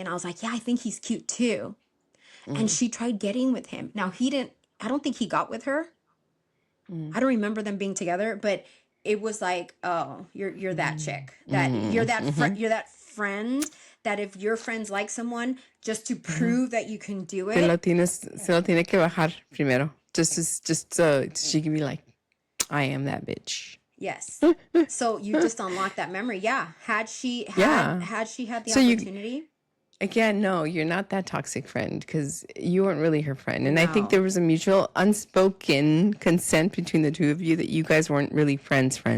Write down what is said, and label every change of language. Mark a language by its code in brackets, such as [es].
[en] And I was like, yeah, I think he's cute too. And she tried getting with him. Now I don't think he got with her. I don't remember them being together, but it was like, oh, you're that chick. You're that friend that if your friends like someone, just to prove that you can do it. [es] Se lo tiene que bajar primero. [en] Just so she can be like, I am that bitch. Yes. So you just unlocked that memory. Yeah. Had she had the opportunity. Again, no, you're not that toxic friend because you weren't really her friend. And I think there was a mutual unspoken consent between the two of you that you guys weren't really friends.